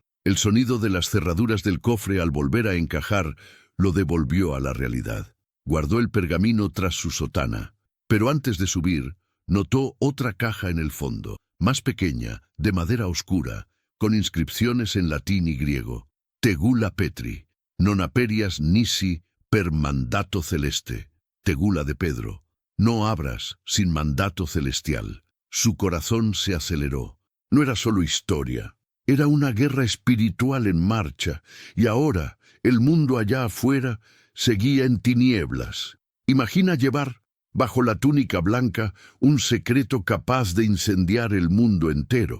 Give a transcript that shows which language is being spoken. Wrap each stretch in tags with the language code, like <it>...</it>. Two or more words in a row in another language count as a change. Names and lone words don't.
<es>El sonido de las cerraduras del cofre al volver a encajar lo devolvió a la realidad. Guardó el pergamino tras su sotana, pero antes de subir, notó otra caja en el fondo, más pequeña, de madera oscura, con inscripciones en latín y griego.</es> <la>Tegula Petri, non aperias nisi per mandato celeste.</la> <es>Tegula de Pedro, no abras sin mandato celestial. Su corazón se aceleró. No era solo historia, era una guerra espiritual en marcha, y ahora el mundo allá afuera seguía en tinieblas. Imagina llevar, bajo la túnica blanca, un secreto capaz de incendiar el mundo entero.</es>